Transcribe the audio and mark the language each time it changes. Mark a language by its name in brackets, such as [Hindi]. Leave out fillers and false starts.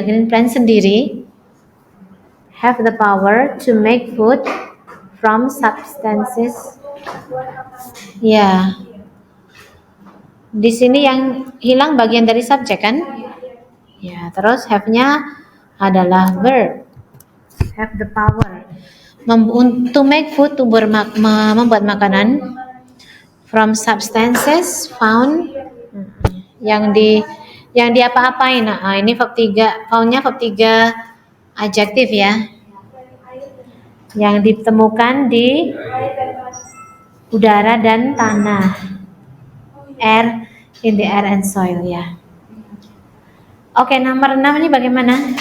[English] Green plants [Indonesian] sendiri [English] have the power to make food from substances. [Indonesian] Ya. Di sini yang hilang bagian dari subjek kan? Ya, terus have-nya adalah verb. [English] Have the power. To make food, to [Indonesian] membuat makanan [English] from substances found [Indonesian] yang di apa-apain. Nah, ini verb 3, found-nya verb 3 adjektif ya. Yang ditemukan di udara dan tanah. [English] Air, in the air and soil ya. [Indonesian] Oke, nomor 6 ini bagaimana?